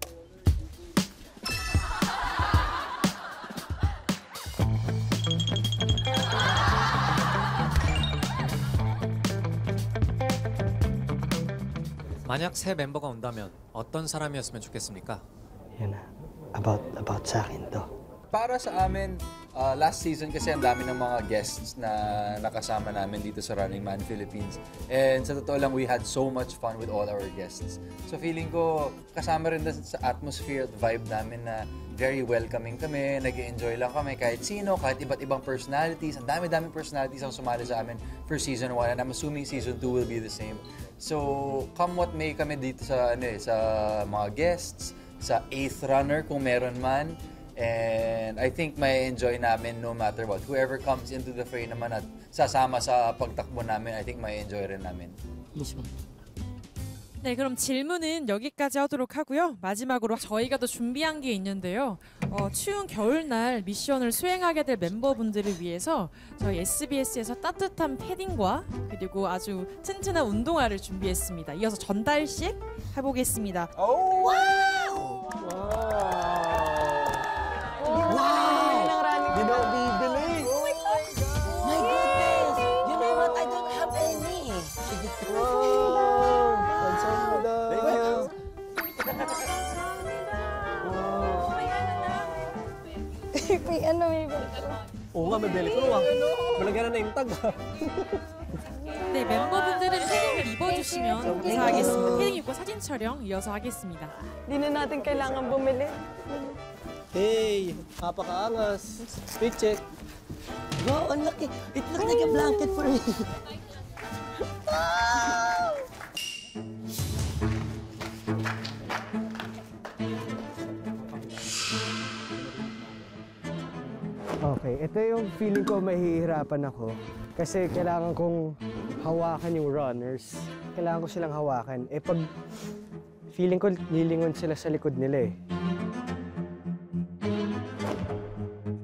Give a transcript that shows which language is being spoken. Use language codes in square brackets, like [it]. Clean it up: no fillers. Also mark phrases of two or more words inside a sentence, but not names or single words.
[ko] 만약 새 멤버가 온다면 어떤 사람이었으면 좋겠습니까? [tl] Yan na. About sa akin to. Para sa amin, [en] last season [tl] kasi ang dami ng mga guests na nakasama namin dito sa Running Man Philippines. And sa totoo lang, [en] we had so much fun with all our guests. [tl] So feeling ko, kasama rin sa atmosphere at vibe namin na [en] very welcoming [tl] kami, nag-enjoy lang kami kahit sino, kahit iba't ibang personalities. Ang dami-daming personalities ang sumali sa amin [en] for season 1 and I'm assuming season 2 will be the same. [tl] So, [en] come what may [tl] kami dito sa, sa mga guests, sa 8th runner kung meron man. [en] And I think [tl] may enjoy namin [en] no matter what. Whoever comes into the fray [tl] naman at sasama sa pagtakbo namin, [en] I think [tl] may enjoy rin namin. [ko] 네, 그럼 질문은 여기까지 하도록 하고요. 마지막으로 저희가 또 준비한 게 있는데요. 추운 겨울날 미션을 수행하게 될 멤버분들을 위해서 저희 SBS에서 따뜻한 패딩과 그리고 아주 튼튼한 운동화를 준비했습니다. 이어서 전달식 해보겠습니다. Oh! Wow! [tl] Di na bibili. [en] My goodness! You know what? I don't have any. Wow! Kamsahamnida. Thank you. [tl] May ano, may Oo nga, may velcro ah. Malagyan na yung tag ah. [ko] 네, 멤버분들은 패딩을 입어주시면 감사하겠습니다. 패딩 입고 사진 촬영 이어서 하겠습니다. [tl] Di na natin kailangan bumili. Hey, napakaangas. [en] Fit check. [tl] Wow, ang laki. [en] It looks like a blanket for me. [tl] Okay, ito yung feeling ko mahihirapan ako. Kasi kailangan kong hawakan yung runners. Kailangan ko silang hawakan. Eh pag feeling ko lilingon sila sa likod nila eh.